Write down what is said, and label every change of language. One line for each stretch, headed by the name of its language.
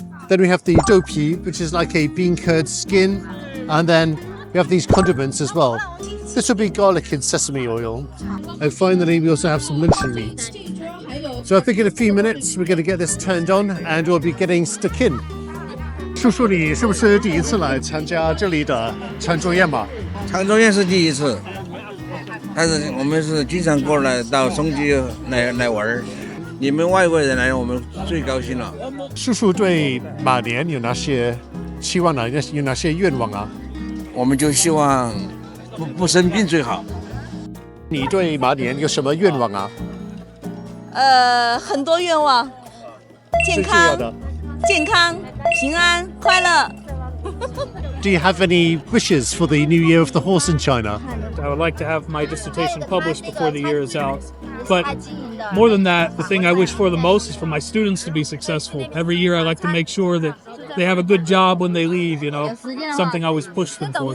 English: Then we have the doupi, which is like a bean curd skin, and then we have these condiments as well. This will be garlic and sesame oil. And finally, we also have some luncheon meat. So I think in a few minutes, we're going to get this turned on, and we'll be getting stuck in.
Chinese: 叔叔，你是不是第一次来参加这里的餐桌宴嘛？餐桌宴是第一次，但是我们是经常过来到松基来玩。你们外国人来，我们最高兴了。叔叔对马年有哪些期望呢？有哪些愿望啊？我们就希望不生病最好。你对马年有什么愿望啊？很多愿望，健康、平安、快乐。
English: do you have any wishes for the New Year of the Horse in China? I would like to have my dissertation published before the year is out. But more than that, the thing I wish for the most is for my students to be successful. Every year I like to make sure that they have a good job when they leave, something I always push them for.